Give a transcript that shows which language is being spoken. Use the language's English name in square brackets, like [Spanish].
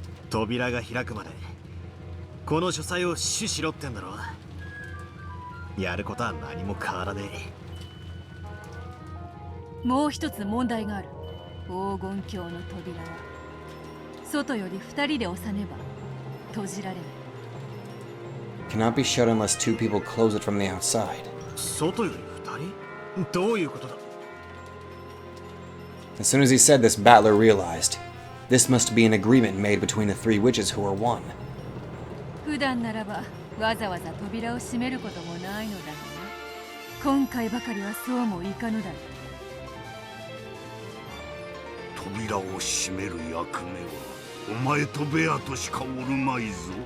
[Japanese] 扉が開くまでこの書斎を死守しろってんだろやることは何も変わらねえ。もう一つ問題がある。黄金鏡の扉は外より二人で押さねば閉じられない。 [English] Cannot be shut unless two people close it from the outside. [Japanese] 外より二人どういうことだ [English] As soon as he said this, Battler realized this must be an agreement made between the three witches who are one. [Japanese] 普段ならばわざわざ扉を閉めることもないのだがな。今回ばかりはそうもいかぬだろう。扉を閉める役目はお前とベアとしかおるまいぞ。